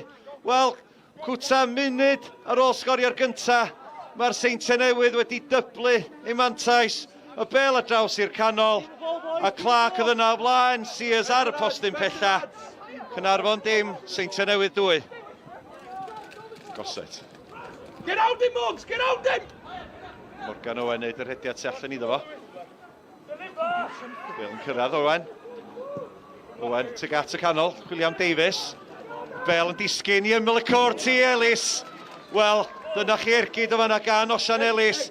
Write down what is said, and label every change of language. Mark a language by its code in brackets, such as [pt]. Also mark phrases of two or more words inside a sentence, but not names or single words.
[cy] Wel, cwta munud ar ôl sgorio'r gynta. Mae'r Seintiau Newydd wedi dyblu eu mantais. Y bel ar draws i'r canol. A Clark oedd yna o blaen. Sears ar y postyn pella. Caernarfon dim, Seintiau Newydd 2. Gosset. [en] Get out him, Mugs! Get out him! [cy] Morgan Owen wneud yr hediad tu allan iddo fo. Bel yn cyrraedd Owen. Owen tuag at y canol, William Davies. Bel yn disgyn i ymyl y cwrt i Ellis. Wel, dyna chi ergyd o fanna gan Osian Ellis.